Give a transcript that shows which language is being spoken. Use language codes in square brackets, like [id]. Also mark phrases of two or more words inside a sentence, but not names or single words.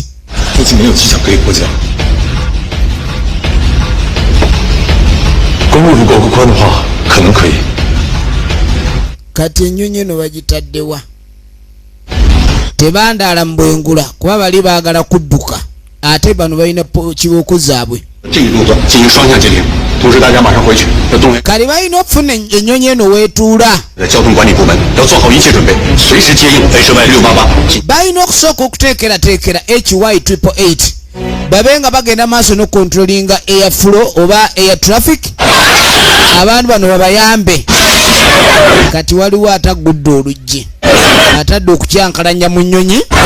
[zh] 附近没有机场可以迫降。公路如果够宽的话，可能可以。 [lg] kati ennyonyi eno bagitaddewa tebandaala mu bwengula kuba bali baagala kudduka ate bano balina kibooko zaabwe. [zh] 这一路段进行双向截停，同时大家马上回去要动员。 [lg] kali balina okufuna ennyonyi eno weetuula. [zh] 交通管理部门要做好一切准备，随时接应 HY688。 [lg] balina okusooka okuteekerateekera HY888 babe nga bagenda maaso n'okontrolinga [en] air flow [lg] oba [en] air traffic. [lg] Abantu bano babayambe. Kati waliwo atagudde oluggi atadde okukyankalanya mu nnyonyi.